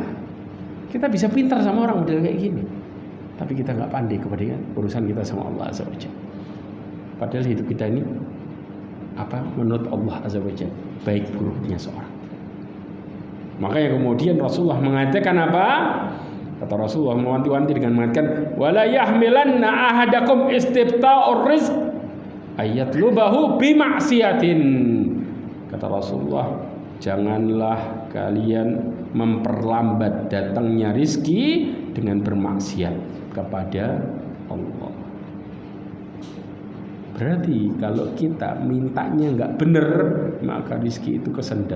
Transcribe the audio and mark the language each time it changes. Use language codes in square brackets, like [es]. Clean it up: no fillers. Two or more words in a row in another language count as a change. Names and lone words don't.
[id] Kita bisa pintar sama orang model kayak gini, tapi kita nggak pandai kepada urusan kita sama Allah [ar] عز وجل. [id] Padahal hidup kita ini menurut Allah [ar] عز وجل [id] baik buruknya seorang. Makanya kemudian Rasulullah mengatakan apa? Kata Rasulullah mewanti-wanti dengan mengatakan [ar] ولا يحملن أحدكم استبطاء الرزق أن يطلبه بمعصية. [id] Kata Rasulullah, janganlah kalian memperlambat datangnya rizki dengan bermaksiat kepada Allah. Berarti kalau kita mintanya nggak bener, maka rizki itu kesendat.